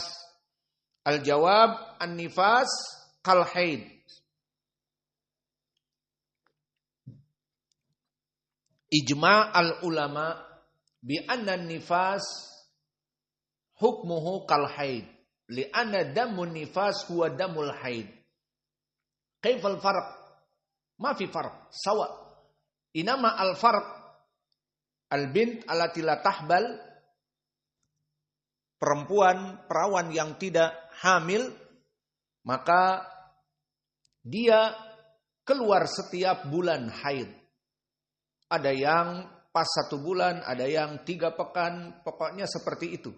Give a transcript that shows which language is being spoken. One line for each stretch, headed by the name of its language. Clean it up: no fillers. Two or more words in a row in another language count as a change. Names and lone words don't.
Arabic: الجواب النفاس كالحيض. إجماع العلماء بأن النفاس حكمه كالحيض. لأن دم النفاس هو دم الحيض. كيف الفرق؟ ما في فرق، سوا. إنما الفرق البنت التي لا تحبل,
Indonesian: perempuan perawan yang tidak hamil, maka dia keluar setiap bulan haid. Ada yang pas 1 bulan, ada yang 3 pekan, pokoknya seperti itu.